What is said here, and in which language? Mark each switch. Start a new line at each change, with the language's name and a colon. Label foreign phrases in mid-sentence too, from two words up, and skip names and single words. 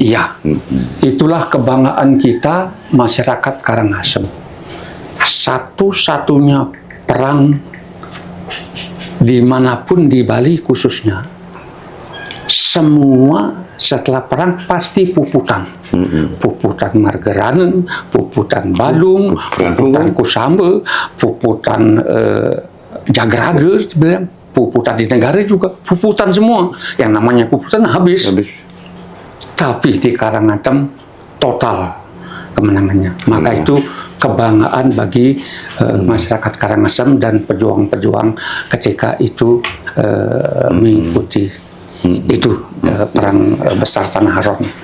Indonesian: Iya, itulah kebanggaan kita masyarakat Karangasem. Satu-satunya perang dimanapun di Bali khususnya, semua setelah perang pasti puputan. Puputan Margerana, puputan Balung, puputan Kusamba, puputan Jagraga, puputan di negara juga, puputan semua. Yang namanya puputan habis. Tapi di Karangasem total kemenangannya. Maka itu kebanggaan bagi masyarakat Karangasem dan pejuang-pejuang ketika itu mengikuti itu perang besar Tanah Haron.